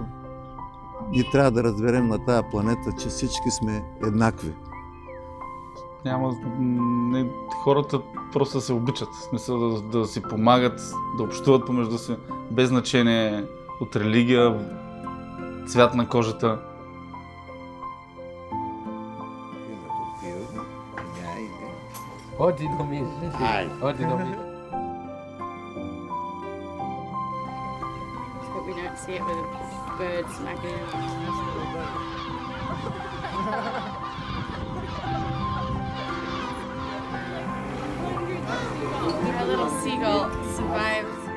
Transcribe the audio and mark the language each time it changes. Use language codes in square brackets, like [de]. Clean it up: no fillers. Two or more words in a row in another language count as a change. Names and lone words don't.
[bg] Ние трябва да разберем на тая планета, че всички сме еднакви. Хората просто се обичат, в смисъл да си помагат, да общуват помежду си, без значение от религия, цвят на кожата. [it] Oggi non mi... Oggi non mi... [en] see it with a bird smacking it. Our little seagull survived.